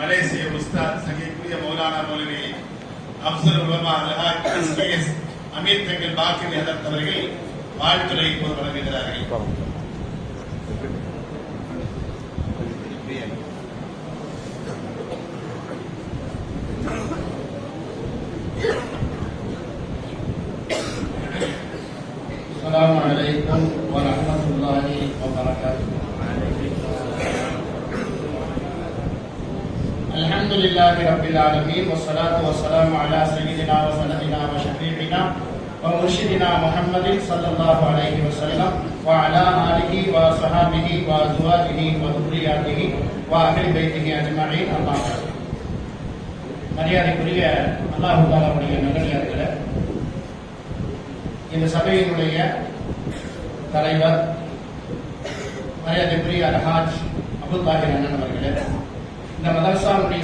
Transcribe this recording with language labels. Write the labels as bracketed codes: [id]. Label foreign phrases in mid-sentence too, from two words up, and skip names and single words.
[ta] பேசிய உஸ்தாத் சங்கைக்குரிய மௌலானா மௌலவி அப்சல் உலமா அல்ஹாஜ் SKS அமீர் தங்கள் பாக்கிர் ஹதரத் அவர்கள் வாழ்த்துரை இப்போது வழங்குகிறார்கள். [ar] السلام عليكم ورحمة الله وبركاته. الحمد لله رب العالمين والصلاة والسلام على سيدنا وسندنا وشفيعنا ومرشدنا محمد صلى الله عليه وسلم وعلى آله وصحابه وأزواجه وذرياته وأهل بيته أجمعين. أما بعد. [ta] மரியாதைக்குரிய அல்லாஹ் தஆலாவுடைய நல்லடியார்களே, இந்த சபையினுடைய தலைவர் மரியாதைக்குரிய அல்ஹாஜ் அப்துல் தாஹிர் அண்ணன் அவர்களே, இந்த மதரசாவுடைய